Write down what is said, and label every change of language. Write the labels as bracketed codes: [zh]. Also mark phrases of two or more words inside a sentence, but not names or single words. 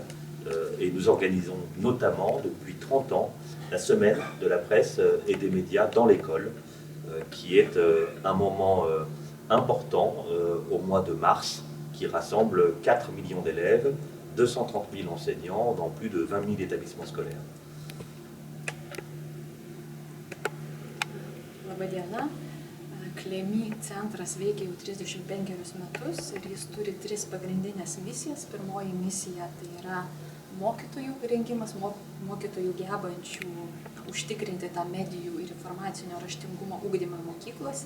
[fr] Et nous organisons notamment depuis 30 ans la semaine de la presse et des médias dans l'école, qui est un moment important au mois de mars, qui rassemble 4 millions d'élèves, 230 000 enseignants dans plus de 20 000 établissements scolaires. [lt] Labadiena. CLEMI centras veikia jau 35 metus ir jis turi 3 pagrindinės misijas. Pirmoji misija tai yra mokytojų rengimas, mokytojų gebančių užtikrinti tą medijų ir informacinio raštingumo ugdymą mokyklose.